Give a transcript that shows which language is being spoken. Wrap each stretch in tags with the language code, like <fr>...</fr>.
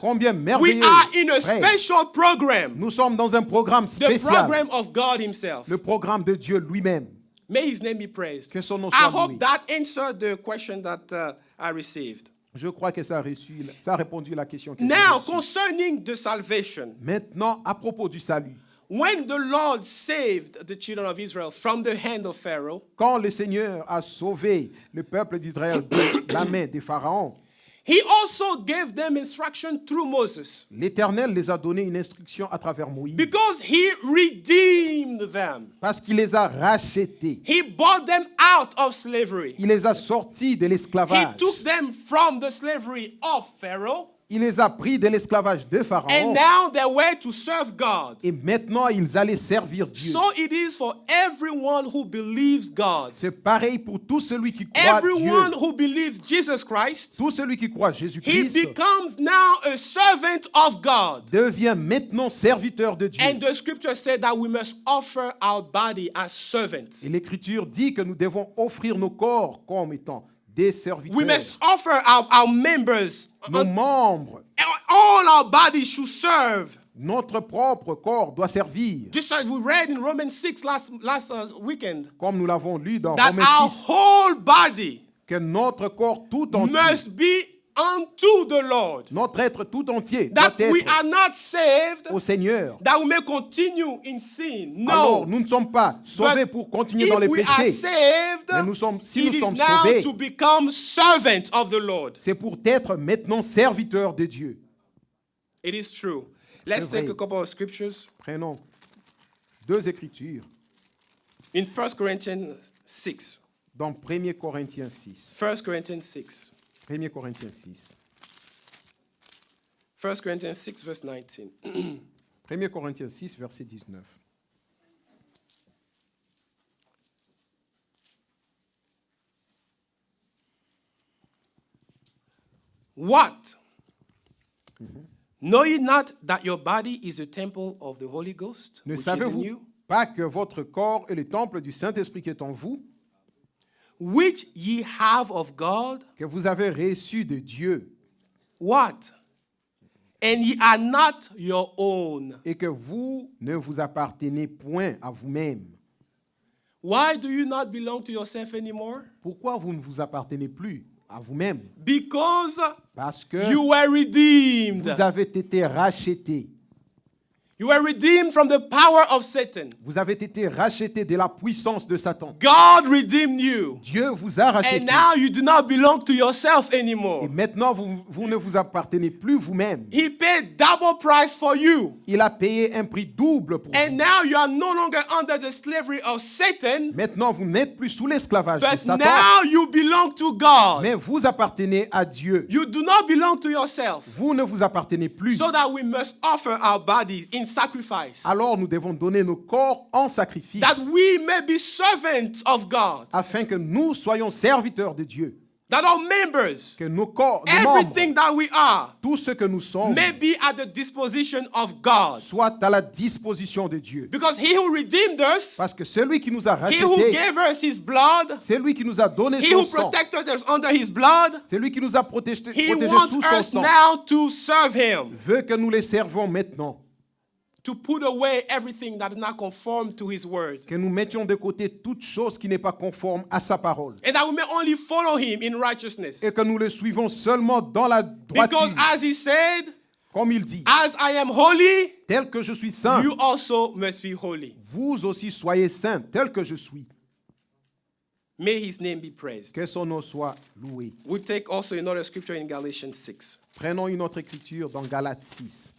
<fr>Combien</fr> <en>We</en> <fr>merveilleux.</fr> <en>are in a</en> <fr>frère.</fr> <en>special program.</en> <fr>Nous sommes dans un programme</fr> <en>The</en> <fr>spécial.</fr> <en>program of God Himself.</en> <fr>Le programme de Dieu lui-même.</fr> <en>May His name be praised.</en> <fr>Que son nom</fr> <en>I</en> <fr>soit</fr> <en>hope</en> <fr>loué.</fr> <en>that answered the question that I received.</en> <fr>Je crois que ça a répondu à la question que j'ai</fr> <en>Now,</en> <fr>reçue.</fr> <en>concerning the salvation,</en> <fr>Maintenant, à propos du salut,</fr> <en>when the Lord saved the children of Israel from the hand of Pharaoh,</en> <fr>Quand le Seigneur a sauvé le peuple d'Israël de la main des pharaons,</fr> <en>he also gave them instruction through Moses</en> <fr>l'Éternel les a donné une instruction à travers Moïse</fr> <en>because he redeemed them.</en> <fr>parce qu'il les a rachetés.</fr> <en>He brought them out of slavery.</en> <fr>Il les a sortis de</fr> <en>He</en> <fr>l'esclavage.</fr> <en>took them from the slavery of Pharaoh,</en> <fr>Il les a pris de l'esclavage de Pharaon.</fr> <en>and now they were to serve God.</en> <fr>Et maintenant, ils allaient servir Dieu.</fr> <en>So it is for everyone who believes God.</en> <fr>C'est pareil pour tout celui qui croit</fr> <en>Everyone</en> <fr>Dieu.</fr> <en>who believes Jesus Christ,</en> <fr>Tout celui qui croit</fr> <en>he</en> <fr>Jésus-Christ</fr> <en>becomes now a servant of God.</en> <fr>devient maintenant serviteur de Dieu.</fr> <en>And the scripture said that we must offer our body as servants.</en> <fr>Et l'Écriture dit que nous devons offrir nos corps comme étant des serviteurs.</fr> <en>We must offer our members.</en> <fr>Nos membres,</fr> <en>All our bodies should serve.</en> <fr>notre propre corps doit servir.</fr> <en>Just as we read in Romans 6 last weekend,</en> <fr>Comme nous l'avons lu dans</fr> <en>that</en> <fr>Romains</fr> <en>our</en> <fr>6,</fr> <en>whole body</en> <fr>que notre corps tout entier,</fr> <en>must be unto the Lord.</en> <fr>notre être tout entier</fr> <en>That</en> <fr>doit</fr> <en>we</en> <fr>être</fr> <en>are not saved,</en> <fr>au Seigneur.</fr> <en>that we may continue in sin.</en> <fr>Alors,</fr> <en>No.</en> <fr>nous ne sommes pas sauvés</fr> <en>But</en> <fr>pour continuer dans les</fr> <en>if we are</en> <fr>péchés.</fr> <en>saved,</en> <fr>Mais si</fr> <en>it</en> <fr>nous</fr> <en>is</en> <fr>sommes</fr> <en>now</en> <fr>sauvés,</fr> <en>to become servants of the Lord.</en> <fr>c'est pour être maintenant serviteur de Dieu.</fr> <en>It is true. Let's</en> <fr>C'est vrai.</fr> <en>take a couple of scriptures.</en> <fr>Prenons deux écritures</fr> <en>In 1 Corinthians 6.</en> <fr>dans 1 Corinthiens 6.</fr> <en>1 Corinthians 6.</en> <fr>1 Corinthiens 6.</fr> <en>1 Corinthians 6, verse 19.</en> <fr>1 Corinthiens 6, verset 19.</fr> <en>What? Know ye not that your body is a temple of the Holy Ghost,</en> <fr>Ne</fr> <en>which is in</en> <fr>savez-vous</fr> <en>you,</en> <fr>pas que votre corps est le temple du Saint-Esprit qui est en vous,</fr> <en>which ye have of God?</en> <fr>que vous avez reçu de Dieu,</fr> <en>What? And ye are not your own.</en> <fr>et que vous ne vous appartenez point à vous-même?</fr> <en>Why do you not belong to yourself anymore?</en> <fr>Pourquoi vous ne vous appartenez plus à vous-même?</fr> <en>Because</en> <fr>Parce que</fr> <en>you were redeemed.</en> <fr>vous avez été rachetés.</fr> <en>You were redeemed from the power of Satan.</en> <fr>Vous avez été rachetés de la puissance de Satan.</fr> <en>God redeemed you.</en> <fr>Dieu vous a rachetés.</fr> <en>And now you do not belong to yourself</en> <fr>Et</fr> <en>anymore.</en> <fr>maintenant, vous ne vous appartenez plus vous-même.</fr> <en>He paid double price for you.</en> <fr>Il a payé un prix double pour</fr> <en>And</en> <fr>vous.</fr> <en>now you are no longer under the slavery of Satan,</en> <fr>Maintenant, vous n'êtes plus sous l'esclavage de</fr> <en>but</en> <fr>Satan,</fr> <en>now you belong to God.</en> <fr>mais vous appartenez à Dieu.</fr> <en>You do not belong to yourself.</en> <fr>Vous ne vous appartenez plus.</fr> <en>So that we must offer our bodies in sacrifice,</en> <fr>Alors, nous devons donner nos corps en sacrifice</fr> <en>that we may be servants of God,</en> <fr>afin que nous soyons serviteurs de Dieu.</fr> <en>that our members,</en> <fr>Que nos corps, nos membres,</fr> <en>everything that we are,</en> <fr>tout ce que nous sommes,</fr> <en>may be at the disposition of God.</en> <fr>soit à la disposition de Dieu.</fr> <en>Because he who redeemed us,</en> <fr>Parce que celui qui nous a</fr> <en>he who</en> <fr>rachetés,</fr> <en>gave us his blood,</en> <fr>celui qui nous a donné</fr> <en>he</en> <fr>son</fr> <en>who</en> <fr>sang,</fr> <en>protected us under his blood,</en> <fr>celui qui nous a protégés</fr> <en>he</en> <fr>sous</fr> <en>wants</en> <fr>son</fr> <en>us</en> <fr>sang,</fr> <en>now to serve him,</en> <fr>veut que nous les servons maintenant.</fr> <en>to put away everything that is not conformed to his word,</en> <fr>Que nous mettions de côté toute chose qui n'est pas conforme à sa parole.</fr> <en>and that we may only follow him in righteousness.</en> <fr>Et que nous le suivons seulement dans la droiture.</fr> <en>Because as he said,</en> <fr>Comme il dit,</fr> <en>as I am holy,</en> <fr>tel que je suis saint,</fr> <en>you also must be holy.</en> <fr>vous aussi soyez saints, tel que je suis.</fr> <en>May his name be praised.</en> <fr>Que son nom soit loué.</fr> <en>We take also another scripture in Galatians 6.</en> <fr>Prenons une autre écriture dans Galates 6.</fr>